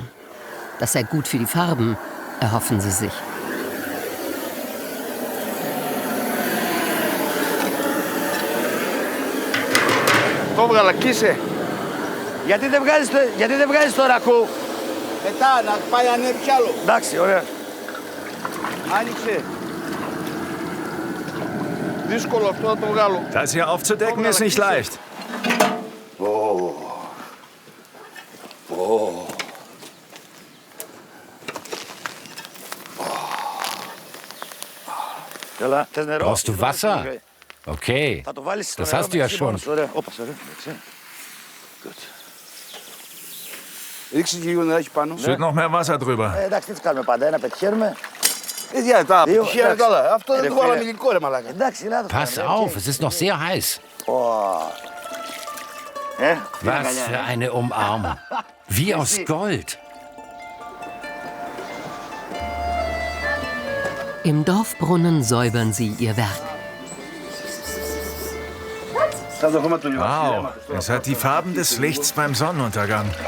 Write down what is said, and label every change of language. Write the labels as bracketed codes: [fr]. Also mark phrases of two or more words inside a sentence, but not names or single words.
[de] Das sei gut für die Farben, erhoffen sie sich. [el] Το έβγαλα, κλείσε. Γιατί δεν βγάζεις το ρακού. Μετά, να πάει ανέβει κι άλλο. Εντάξει, ωραία. Άνοιξε. Δύσκολο αυτό να το βγάλω. [de] Das hier aufzudecken ist nicht leicht. Brauchst du Wasser? Okay, das hast du ja schon. [el] Ρίξε και λίγο νεράκι πάνω. [de] Schütt noch mehr Wasser drüber. [el] Εντάξει, τι κάνουμε πάντα, ένα πετυχαίνουμε. Τα πετυχαίνουμε τώρα. Αυτό δεν το βάλαμε υλικό, ρε μαλάκα. Εντάξει, λάθος. [de] Pass auf, es ist noch sehr heiß. Was für eine Umarmung. Wie aus Gold. Im Dorfbrunnen säubern sie ihr Werk. Wow, es hat die Farben des Lichts beim Sonnenuntergang.